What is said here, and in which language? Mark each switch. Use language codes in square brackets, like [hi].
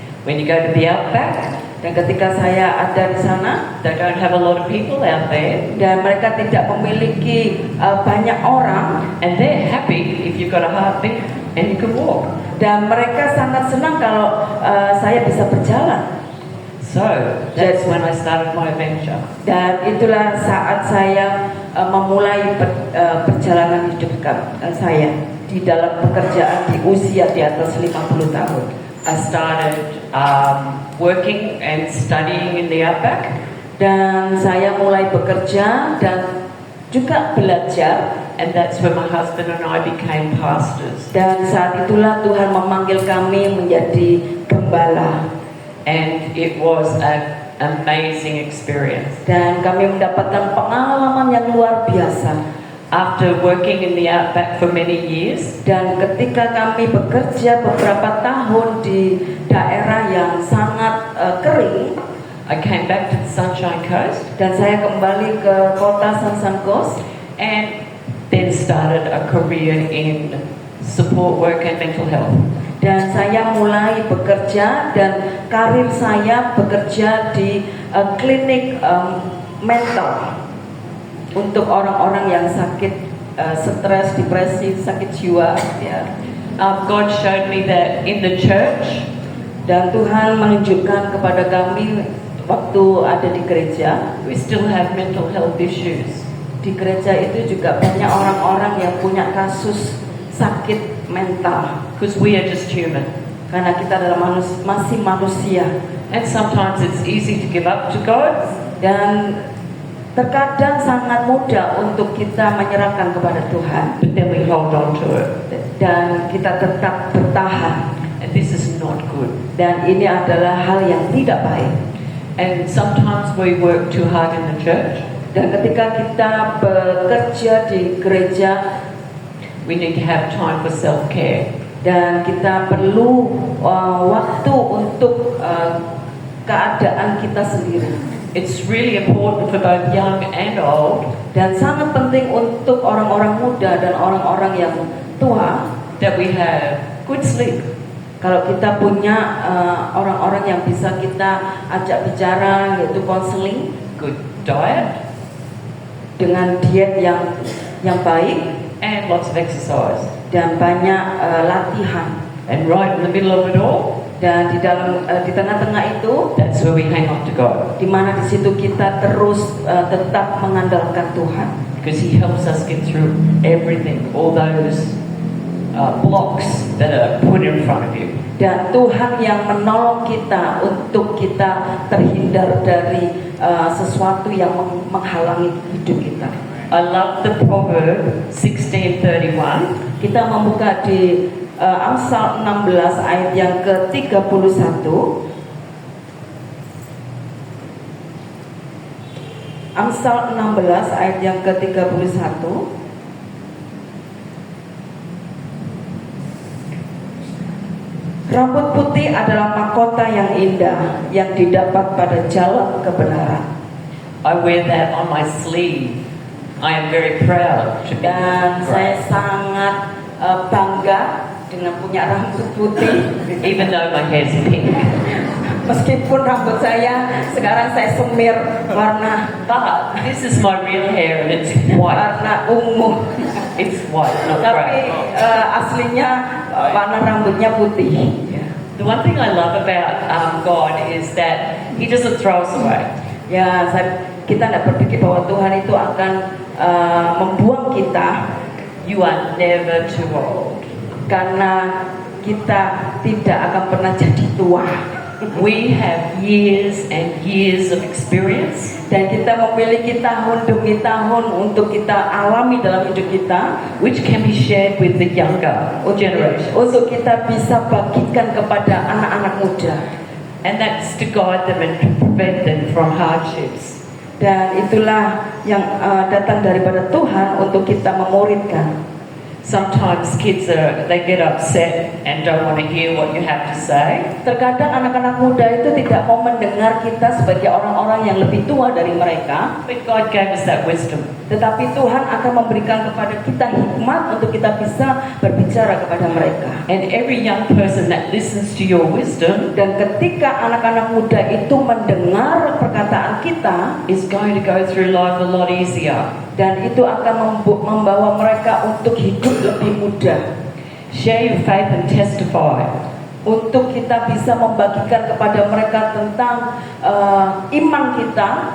[en] When you go to the Outback, [id] dan ketika saya ada di sana, [en] they don't have a lot of people out there. [id] Dan mereka tidak memiliki banyak orang. [en] And they're happy if you've got a heartbeat and you can walk. [id] Dan mereka sangat senang kalau saya bisa berjalan. [en] So that's when I started my venture. [id] Dan itulah saat saya memulai perjalanan hidup saya di dalam pekerjaan di usia di atas 50 tahun. [en] I started working and studying in the Outback. [id] Dan saya mulai bekerja dan juga belajar. [en] And that's when my husband and I became pastors. [id] Dan saat itulah Tuhan memanggil kami menjadi gembala. [en] And it was an amazing experience. [id] Dan kami mendapatkan pengalaman yang luar biasa. [en] After working in the Outback for many years, [id] dan ketika kami bekerja beberapa tahun di daerah yang sangat kering, [en] I came back to the Sunshine Coast. [id] Dan saya kembali ke kota Sunshine Coast. [en] And then started a career in support work and mental health. [id] Dan saya mulai bekerja dan karir saya bekerja di klinik mental untuk orang-orang yang sakit stres, depresi, sakit jiwa. Ya. [en] God showed me that in the church, [id] dan Tuhan menunjukkan kepada kami waktu ada di gereja, [en] we still have mental health issues. [id] Di gereja itu juga banyak orang-orang yang punya kasus sakit mental. [en] Because we are just human. [id] Karena kita adalah masih manusia. [en] And sometimes it's easy to give up to God. [id] Dan terkadang sangat mudah untuk kita menyerahkan kepada Tuhan. [en] But then we hold on to it. [id] Dan kita tetap bertahan. [en] And this is not good. [id] Dan ini adalah hal yang tidak baik. [en] And sometimes we work too hard in the church. [id] Dan ketika kita bekerja di gereja, [en] we need to have time for self-care. [id] Dan kita perlu waktu untuk keadaan kita sendiri. [en] It's really important for both young and old. [id] Dan sangat penting untuk orang-orang muda dan orang-orang yang tua [en] that we have good sleep. [id] Kalau kita punya orang-orang yang bisa kita ajak bicara, yaitu konseling, [en] good diet, [id] dengan diet yang baik [en] and lots of exercise. [id] dan banyak latihan, [en] And right in the middle of it all, [id] dan di tengah-tengah itu, [en] that's where we hang on to God. [id] di mana di situ kita terus tetap mengandalkan Tuhan, [en] Because He helps us get through everything, all those blocks that are put in front of you. [id] dan Tuhan yang menolong kita untuk kita terhindar dari sesuatu yang menghalangi hidup kita. [en] I love the proverb 16:31. [id] Kita membuka di Amsal 16 ayat yang ke-31. Amsal 16 ayat yang ke-31. Rambut putih adalah mahkota yang indah yang didapat pada jalan kebenaran. [en] I wear that on my sleeve. I am very proud to be [id] Dan saya sangat bangga dengan punya rambut putih. [en] even though my hair's pink. [id] Meskipun rambut saya sekarang saya semir warna [en] But this is my real hair and it's white. [id] warna ungu. [en] It's white, not [id] Tapi [en] grey. [id] aslinya warna rambutnya putih. [en] The one thing I love about God is that He doesn't throw us away. [id] Ya, kita tidak berpikir bahwa Tuhan itu akan membuang kita [en] You are never too old. [id] karena kita tidak akan pernah jadi tua. [en] We have years and years of experience, [id] Dan kita memiliki tahun demi tahun untuk kita alami dalam hidup kita, [en] which can be shared with the younger generation. [id] untuk kita bisa bagikan kepada anak-anak muda. [en] And that's to guide them and to prevent them from hardships. [id] Dan itulah yang datang daripada Tuhan untuk kita memuridkan. [en] Sometimes kids they get upset and don't want to hear what you have to say. [id] Terkadang anak-anak muda itu tidak mau mendengar kita sebagai orang-orang yang lebih tua dari mereka. [en] But God gave us that wisdom. [id] Tetapi Tuhan akan memberikan kepada kita hikmat untuk kita bisa berbicara kepada mereka. [en] And every young person that listens to your wisdom [id] Dan ketika anak-anak muda itu mendengar perkataan kita, [en] is going to go through life a lot easier. [id] dan itu akan membawa mereka untuk hidup lebih mudah. [en] Share your faith and testify. [id] Untuk kita bisa membagikan kepada mereka tentang iman kita.